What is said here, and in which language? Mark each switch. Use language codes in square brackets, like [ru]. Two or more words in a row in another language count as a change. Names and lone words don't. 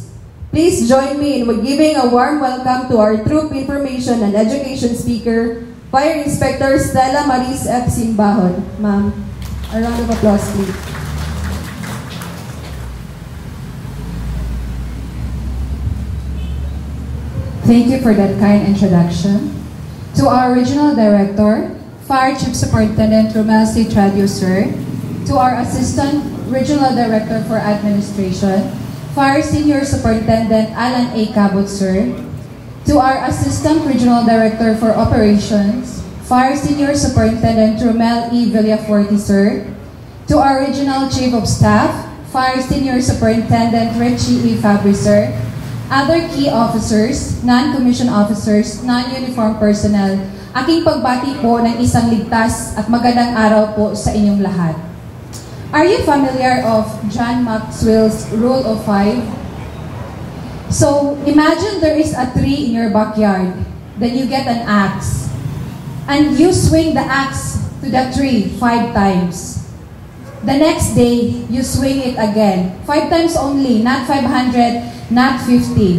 [en] Please join me in giving a warm welcome to our troop information and education speaker, Fire Inspector Stella Maris F. Simbahon. Ma'am, a round of applause, please. Thank you for that kind introduction. To our Regional Director, Fire Chief Superintendent Romel C. Tradio, sir. To our Assistant Regional Director for Administration, Fire Senior Superintendent Alan A. Cabot, sir. To our Assistant Regional Director for Operations, Fire Senior Superintendent Romel E. Villaforte, sir. To our Regional Chief of Staff, Fire Senior Superintendent Richie E. Fabri, sir. Other key officers, non-commissioned officers, non-uniform personnel, [tl] aking pagbati po ng isang ligtas at magandang araw po sa inyong lahat. [en] Are you familiar of John Maxwell's Rule of 5? So, imagine there is a tree in your backyard, then you get an axe, and you swing the axe to the tree 5 times. The next day, you swing it again, 5 times only, not 500, not 50.